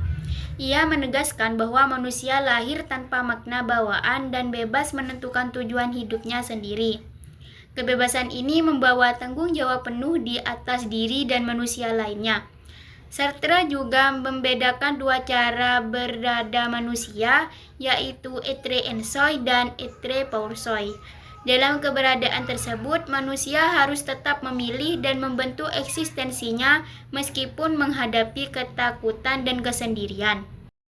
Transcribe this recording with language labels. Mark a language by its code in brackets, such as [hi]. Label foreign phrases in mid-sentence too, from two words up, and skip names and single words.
[id] Ia menegaskan bahwa manusia lahir tanpa makna bawaan dan bebas menentukan tujuan hidupnya sendiri. Kebebasan ini membawa tanggung jawab penuh di atas diri dan manusia lainnya. Sartre juga membedakan dua cara berada manusia, yaitu [fr] être en soi [id] dan [fr] être pour soi. [id] Dalam keberadaan tersebut, manusia harus tetap memilih dan membentuk eksistensinya meskipun menghadapi ketakutan dan kesendirian.